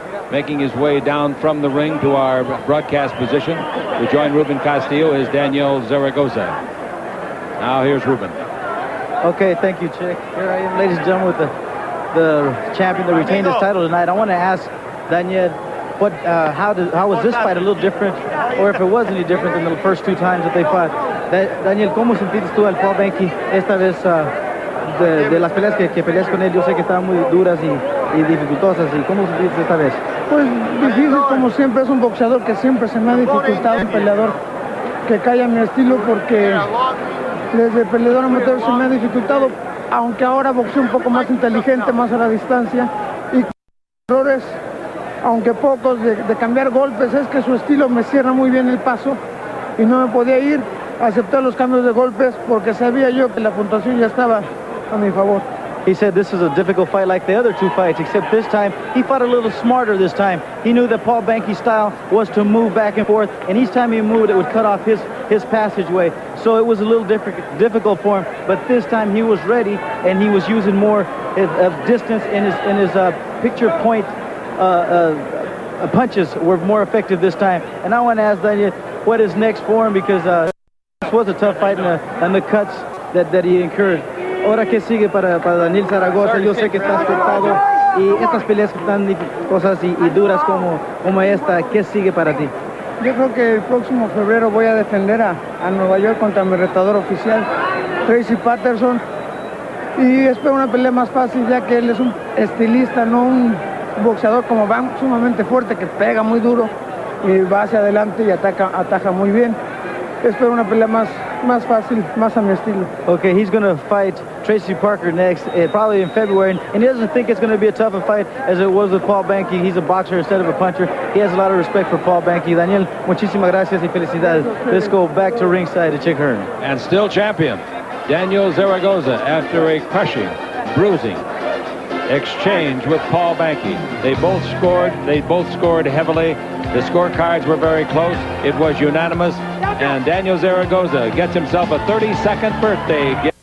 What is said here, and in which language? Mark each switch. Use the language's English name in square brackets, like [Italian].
[English] Making his way down from the ring to our broadcast position to join Ruben Castillo is Daniel Zaragoza. Now here's Ruben. Okay, thank you, Chick. Here I am, ladies and gentlemen, with the champion that retained his title tonight. I want to ask Daniel, how was this fight a little different, or if it was any different than the first 2 times that they fought? [Spanish] Daniel, ¿cómo sentiste tú al Paul Banke esta vez de las peleas que peleas con él? Yo sé que estaban muy duras y dificultosas. ¿Y cómo sentiste esta vez? Pues difícil, como siempre. Es un boxeador que siempre se me ha dificultado, un peleador que cae a mi estilo, porque desde peleador amateur se me ha dificultado, aunque ahora boxeo un poco más inteligente, más a la distancia, y errores, aunque pocos, de cambiar golpes. Es que su estilo me cierra muy bien el paso y no me podía ir. Acepté los cambios de golpes porque sabía yo que la puntuación ya estaba a mi favor. [English] He said this is a difficult fight like the other 2 fights, except this time he fought a little smarter this time. He knew that Paul Banke's style was to move back and forth, and each time he moved, it would cut off his passageway. So it was a little difficult for him, but this time he was ready, and he was using more of distance in his picture point punches were more effective this time. And I want to ask Daniel what is next for him, because this was a tough fight and the cuts that he incurred. [Spanish] Ahora, ¿qué sigue para Daniel Zaragoza? Yo sé que está afectado y estas peleas tan cosas y duras como esta, ¿qué sigue para ti? Yo creo que el próximo febrero voy a defender a Nueva York contra mi retador oficial, Tracy Patterson, y espero una pelea más fácil, ya que él es un estilista, no un boxeador como Van, sumamente fuerte, que pega muy duro y va hacia adelante y ataja muy bien. Espero una pelea más fácil, más a mi estilo. [English] Okay, he's going to fight Tracy Parker next, probably in February, and he doesn't think it's going to be a tough a fight as it was with Paul Banke. He's a boxer instead of a puncher. He has a lot of respect for Paul Banke. [Spanish] Daniel, muchísimas gracias y felicidades. [English] Let's go back to ringside to Chick Hearn. And still champion, Daniel Zaragoza, after a crushing, bruising exchange with Paul Banke. They both scored heavily. The scorecards were very close. It was unanimous. And Daniel Zaragoza gets himself a 32nd birthday.